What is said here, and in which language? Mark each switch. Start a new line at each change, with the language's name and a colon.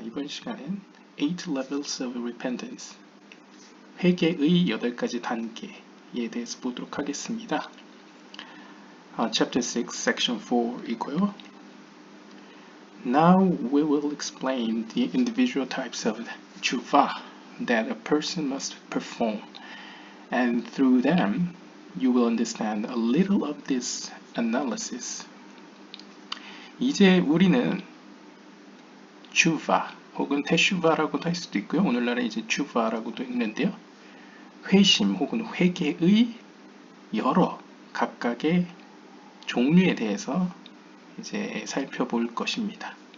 Korean: 이번 시간엔 8 Levels of Repentance, 회개의 8가지 단계에 대해서 보도록 하겠습니다.
English: Chapter 6, Section 4이고요. Now we will explain the individual types of tshuva that a person must perform, and through them you will understand a little of this analysis.
Korean: 이제 우리는 tshuva 혹은 테슈바라고도 할 수도 있고요. 오늘날에 이제 tshuva라고도 읽는데요. 회심 혹은 회개의 여러 각각의 종류에 대해서 이제 살펴볼 것입니다.